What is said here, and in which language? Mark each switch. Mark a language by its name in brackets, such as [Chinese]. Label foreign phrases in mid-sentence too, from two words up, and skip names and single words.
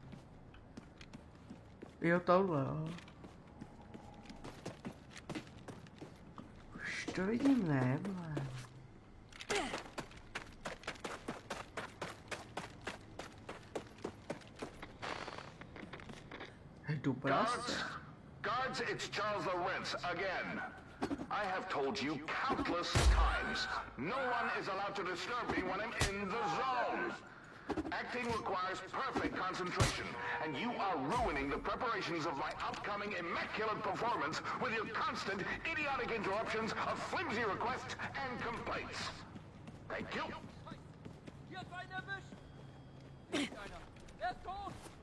[Czech] Jo, tohle, jo. Už to vidím, ne, vole. [English] Guards, it's Charles Lorentz again. I have told you countless times, no one is allowed to disturb me when I'm in the zone. Acting requires perfect concentration, and you are ruining the preparations of my upcoming immaculate performance with your constant, idiotic interruptions of flimsy requests and complaints. Thank you. [German] Hier ist ein erwischt! Nicht einer. Er ist tot!